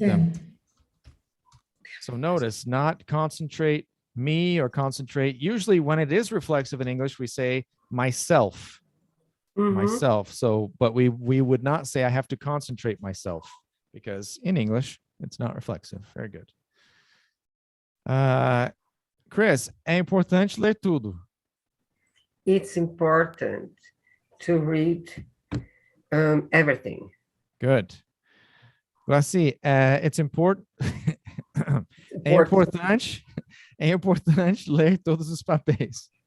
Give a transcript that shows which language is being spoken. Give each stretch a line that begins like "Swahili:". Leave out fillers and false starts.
English: them. So notice, not concentrate me or concentrate. Usually when it is reflexive in English, we say myself, myself. So, but we would not say I have to concentrate myself, because in English, it's not reflexive. Very good.
Portuguese: Chris, é importante ler tudo.
English: It's important to read everything. Good. Glaci, it's important.
Portuguese: É importante ler todos os papéis.